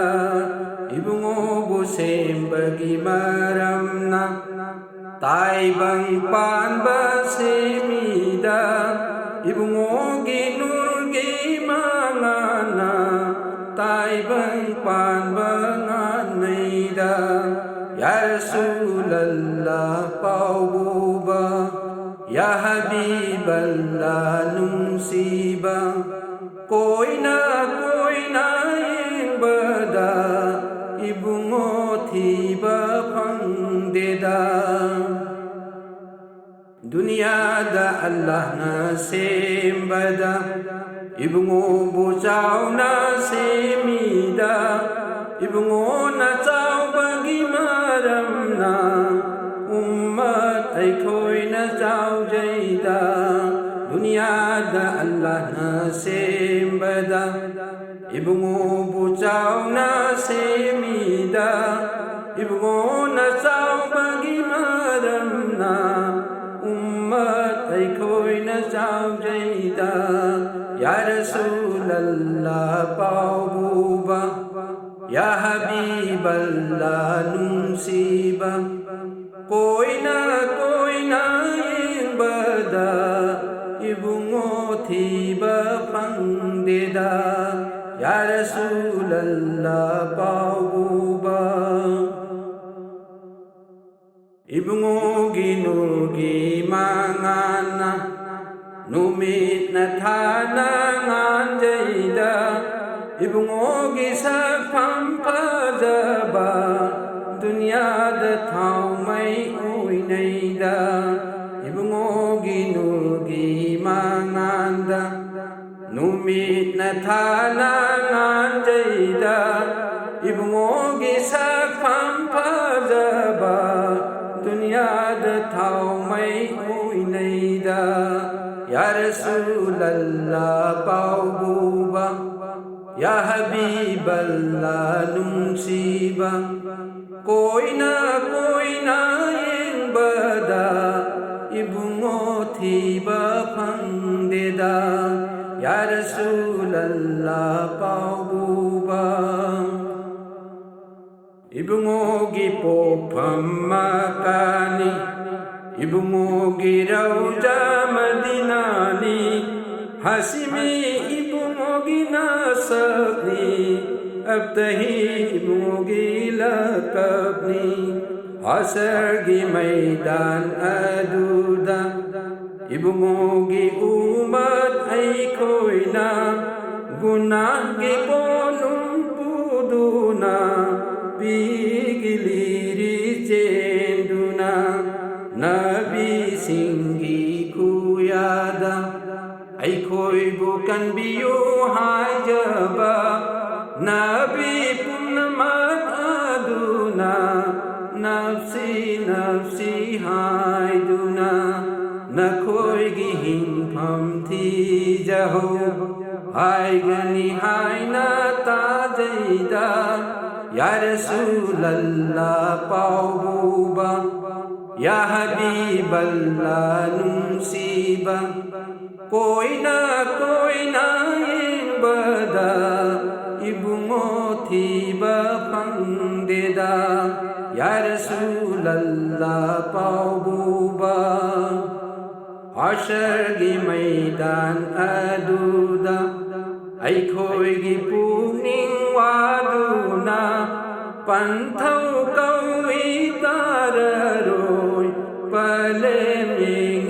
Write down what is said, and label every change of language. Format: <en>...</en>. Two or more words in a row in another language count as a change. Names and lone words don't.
<mni>Ibungo bu sembagi maramna taibang panba semida. Ibungo ginurgi mangana taibang panba nganaida.</mni> <ar>يا رسول الله</ar> <mni>pauba,</mni> <ar>يا حبيب الله</ar> <mni>nungsiba, koi na imbada, ibungo thiba pangdeda. Dunia Allah na sembada, ibungo bucaw na semida. Ibungo na caw bagi maramna, ummat ay koi na caw jayda. Dunia Allah na sembada, ibungo bucaw na semida. Ibungo na caw bagi maramna, ummat ay koi na caw jayda.</mni> <ar>يا رسول الله</ar> <mni>pauba,</mni> <ar>يا حبيب الله</ar> <mni>nungsiba, koi na imbada, ibungo thiba pangdeda.</mni> <ar>يا رسول الله</ar> <mni>pauba, ibungo ginurgi mangana numit na thana nganjayda. Ibungo gi sakpam pajaba, dunia da thau mai oinaida. Ibungo ginurgi manganda numit na thana nganjayda. Ibungo gi sakpam pajaba, dunia da thau mai oinaida.</mni> <ar>يا رسول الله</ar> <mni>pauba,</mni> <ar>يا حبيب الله</ar> <mni>nungsiba, koi na imbada, ibungo thiba pangdeda.</mni> <ar>يا رسول الله</ar> <mni>pauba, ibungo gi pokpham makani, ibungo gi rauja madinani. Hasimi ibungo gi nasabni, abtahi ibungo gi lakabni. Hasar gi maidan aduda, ibungo gi umat ay koi na. Gunah gi ponum puduna, bigiliri cenduna. Nabi singgi kuyada, ay koi bukan biyu hajaba. Nabi punamat aduna, nafsi haiduna. Na koi gihing pham thi jaho, hai gani hai na tajayda.</mni> <ar>يا رسول الله</ar> <mni>pauba,</mni> <ar>يا حبيب الله</ar> <mni>nungsiba, koi na imbada, ibungo thiba pangdeda.</mni> <ar>يا رسول الله</ar> <mni>pauba, Hashar gi maidan aduda, ay koi gi puning waduna. Panthau kau itararoi palem</mni>